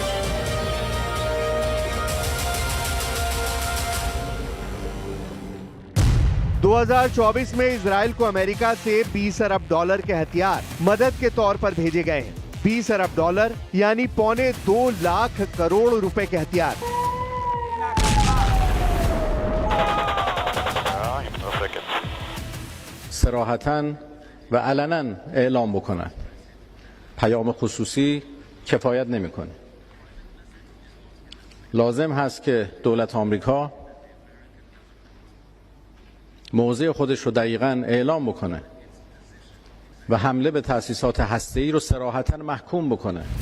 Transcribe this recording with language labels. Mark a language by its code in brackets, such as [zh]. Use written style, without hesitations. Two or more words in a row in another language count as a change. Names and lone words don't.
[hi] $, 2024 में इजराइल को अमेरिका से $20 अरब के हथियार मदद के तौर पर भेजे गए हैं। $20 अरब यानी $2.25 लाख करोड़ रुपए के हथियार। [fa] صراحتاً و علناً اعلام بکنن. پیام خصوصی کفایت نمیکنه. لازم هست که دولت آمریکا موضع خودش رو دقیقاً اعلام بکنه و حمله به تأسیسات هسته‌ای رو صراحتاً محکوم بکنه.